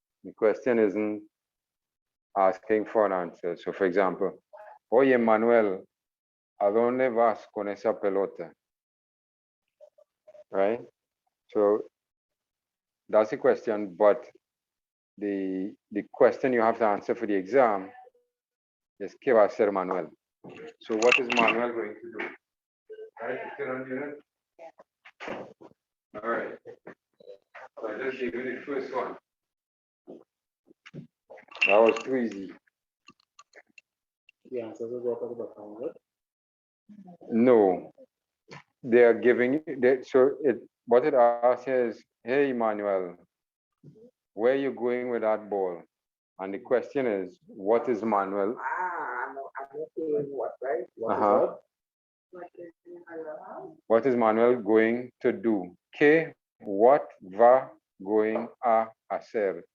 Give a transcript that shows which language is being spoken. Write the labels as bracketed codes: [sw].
[en] The question isn't asking for an answer. So for example, [es] oye Manuel, ¿a dónde vas con esa pelota? [en] Right? So that's the question, but the question you have to answer for the exam is [es] ¿qué va a hacer Manuel? [en] So what is Manuel going to do? Right? Still on unit? All right. So I just gave you the first one. That was too easy. The answers are talking about Manuel? No. They are giving what it asks is, hey Manuel, where are you going with that ball? And the question is, what is Manuel? I'm not saying what, right? What is Manuel going to do? [es] ¿Qué, [en] what [es] va [en] going [es] a hacer?